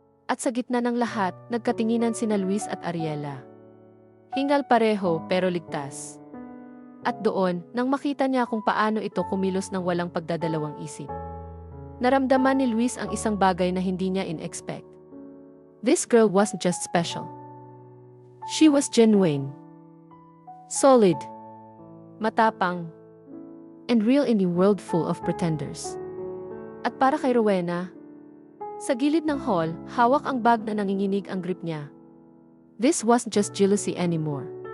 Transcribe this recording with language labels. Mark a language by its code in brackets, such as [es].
[tl] At sa gitna ng lahat, nagkatinginan sina Luis at Ariela. Hingal pareho pero ligtas. At doon, nang makita niya kung paano ito kumilos ng walang pagdadalawang isip. Naramdaman ni Luis ang isang bagay na hindi niya in-expect. [en] This girl wasn't just special. She was genuine. Solid. Matapang. And real in a world full of pretenders. [tl] At para kay Rowena, sa gilid ng hall, hawak ang bag na nanginginig ang grip niya. [en] This wasn't just jealousy anymore.